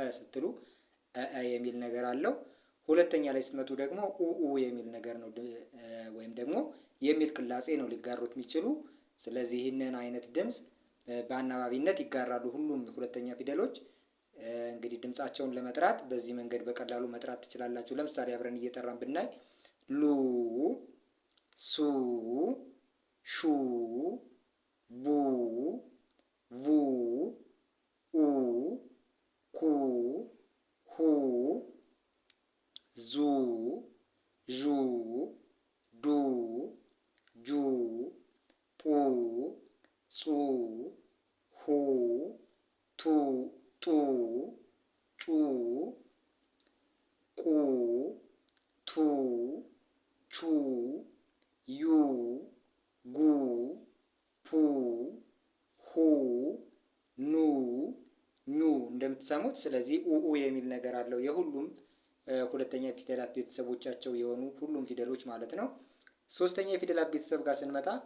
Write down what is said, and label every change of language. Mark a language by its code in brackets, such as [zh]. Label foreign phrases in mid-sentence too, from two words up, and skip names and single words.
[am] ስትሉ የሚል ነገር አለው። ሁለተኛ ላይ ስትመጡ ደግሞ ኡ የሚል ነገር ነው ወይም ደግሞ የሚል ቅላጼ ነው ሊጋሩት የሚችሉ። ስለዚህ ይህንን አይነት ድምፅ በአናባቢነት ይጋራሉ ሁሉም ሁለተኛ ፊደሎች። እንግዲህ ድምፃቸውን ለመጥራት በዚህ መንገድ በቀላሉ መጥራት ትችላላችሁ። ለምሳሌ አብረን እየጠራን ብናይ ሉ ሱ ሹ ቡ ቡ ኡ ኩ ሁ ዙ ዡ ዱ ጁ ጡ ጹ ቱ ጡ ጩ ቁ ቱ ቹ ዩ ጉ ፑ ሁ ኑ ኙ እንደምትሰሙት። ስለዚህ ኡኡ የሚል ነገር አለው። የሁሉም ሁለተኛ ፊደላት ቤተሰቦቻቸው የሆኑ ሁሉም ፊደሎች ማለት ነው። ሶስተኛ የፊደላት ቤተሰብ ጋር ስንመጣ